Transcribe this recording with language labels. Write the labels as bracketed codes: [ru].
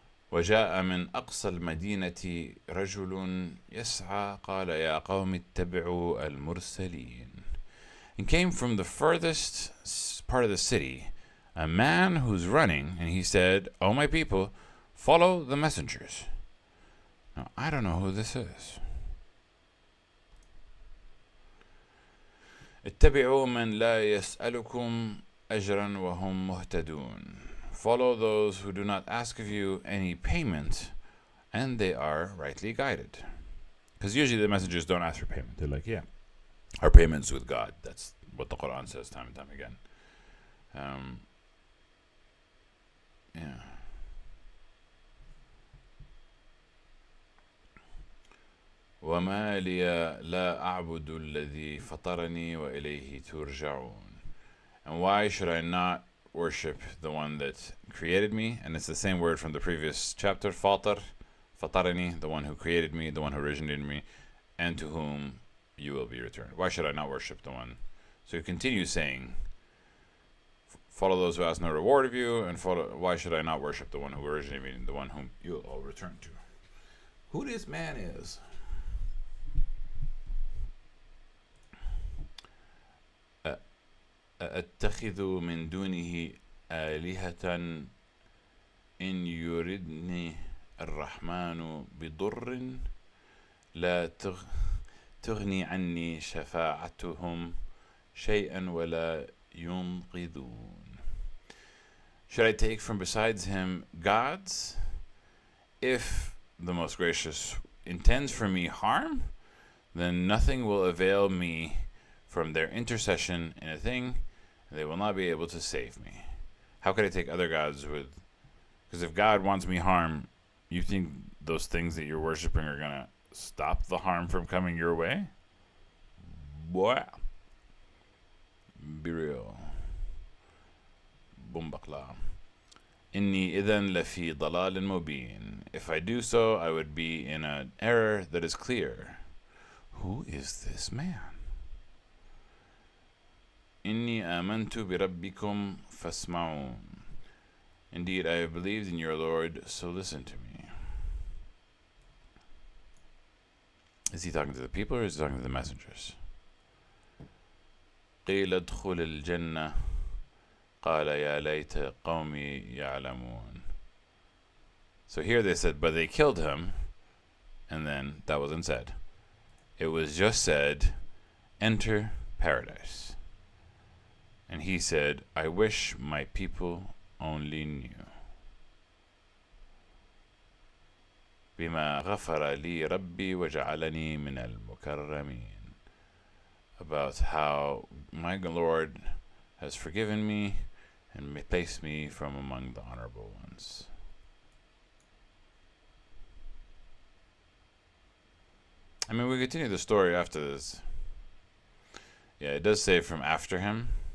[ar] وجاء من أقصى المدينة رجل يسعى قال يا قوم اتبعوا المرسلين. [en] And came from the furthest part of the city a man who's running, and he said, "O my people, follow the messengers." Now, I don't know who this is. [ar] اتبعوا من لا يسألكم أجرا وهم مهتدون. [en] Follow those who do not ask of you any payment, and they are rightly guided. Because usually the messengers don't ask for payment. They're like, yeah, our payment's with God. That's what the Quran says time and time again. Yeah. [ar] وما لي لا أعبد الذي فطرني وإليه ترجعون. [en] And why should I not worship the one that created me? And it's the same word from the previous chapter, fatar, fatarani, the one who created me, the one who originated me, and to whom you will be returned. Why should I not worship the one? So he continues saying, follow those who ask no reward of you, and why should I not worship the one who originated me, the one whom you will all return to? Who this man is? [ar] أتخذ من دونه آلهة إن يردني الرحمن بضر لا تغني عني شفاعتهم شيئا ولا ينقذون. [en] Should I take from besides him gods? If the Most Gracious intends for me harm, then nothing will avail me from their intercession in a thing, and they will not be able to save me. How could I take other gods with? Because if God wants me harm, you think those things that you're worshiping are going to stop the harm from coming your way? Boy. Be real. Bumbakla. [ar] Inni idhan lafi dalalin mubin. [en] If I do so, I would be in an error that is clear. Who is this man? [ar] Inni amantu bi rabbikum fasma'un. [en] Indeed, I have believed in your Lord, so listen to me. Is he talking to the people or is he talking to the messengers? [ar] قيل ادخل الجنة قال يا ليت قومي يعلمون. [en] So here they said, but they killed him, and then that wasn't said. It was just said, enter paradise. And he said, I wish my people only knew. [ar] بما غفر لي ربي وجعلني من المكرمين. [en] About how my Lord has forgiven me and placed me from among the honorable ones. I mean, we continue the story after this. Yeah, it does say from after him.